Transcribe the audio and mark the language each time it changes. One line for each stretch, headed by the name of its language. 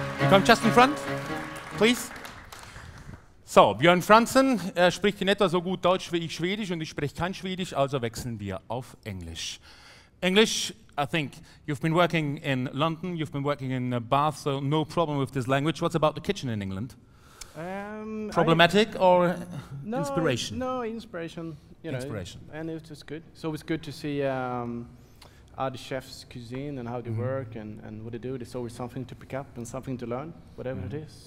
English: Come just in front, please.
German: So, Björn Frantzén, er spricht in etwa so gut Deutsch wie ich Schwedisch und ich spreche kein Schwedisch, also wechseln wir auf Englisch.
English: English, I think you've been working in London, you've been working in Bath, so no problem with this language. What's about the kitchen in England? Problematic or no, inspiration? No, inspiration. You know, inspiration. And it was good. It's always good to see other chefs' cuisine and how they work and what they do. There's always something to pick up and something to learn, whatever it is.